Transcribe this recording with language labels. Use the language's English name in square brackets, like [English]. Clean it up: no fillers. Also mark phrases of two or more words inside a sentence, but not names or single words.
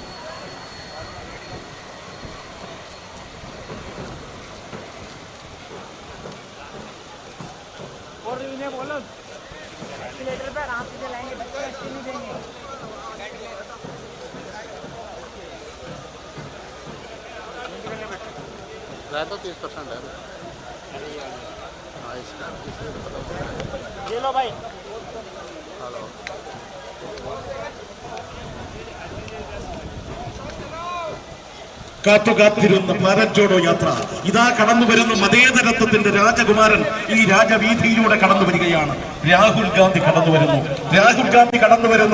[Hindi] और इन्हें बोलो एक्सीलेटर पे आराम से चलाएंगे, बच्चे अच्छे नहीं देंगे। तो 30% है। ये लो भाई। हेलो। [Malayalam] കാത്തുകാത്തിരുന്ന ഭാരത് ജോഡോ യാത്ര ഇതാ കടന്നു വരുന്ന മതേതരത്വത്തിന്റെ രാജകുമാരൻ ഈ രാജവീഥിയിലൂടെ കടന്നു വരികയാണ്. രാഹുൽ ഗാന്ധി കടന്നു വരുന്നു. രാഹുൽ ഗാന്ധി കടന്നു വരുന്നു.